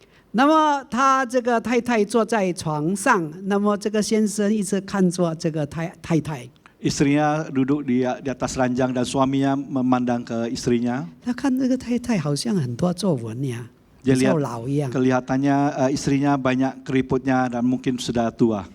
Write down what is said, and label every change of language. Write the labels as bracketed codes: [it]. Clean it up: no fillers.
[zh] 那么他这个太太坐在床上，那么这个先生一直看着这个太太。 [id] Istrinya duduk di atas ranjang dan suaminya memandang ke istrinya. [zh] 他看这个太太好像很多皱纹呀， [id] Dia [zh] 比较 [id] lihat [zh] 老一样。 [id] kelihatannya istrinya banyak keriputnya dan mungkin sudah tua.